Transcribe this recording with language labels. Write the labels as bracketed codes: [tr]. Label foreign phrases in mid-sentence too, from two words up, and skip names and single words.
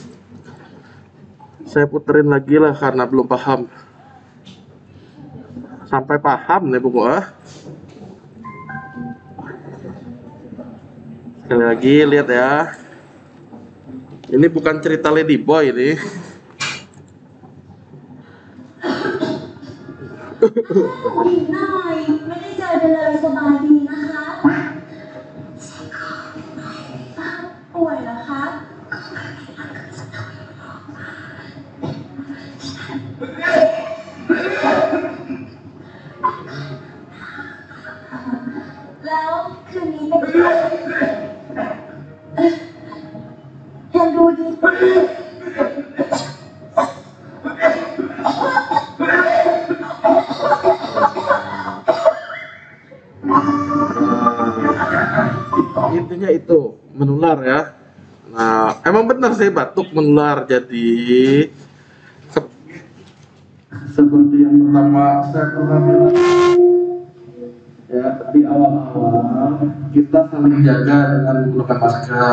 [id] Saya puterin lagi lah karena belum paham. Sampai paham nih pokoknya. Sekali lagi lihat ya. Ini bukan cerita Lady Boy ini. [th] หญิงหน่อยไม่ได้เจอกันเลยสบายดีนะคะป่วยเหรอคะแล้วคืนนี้เป็นยังดูดี [id] Intinya itu menular ya. Nah, emang benar saya batuk menular. Jadi seperti yang pertama saya pernah bilang ya, di awal-awal kita saling jaga dengan menggunakan masker.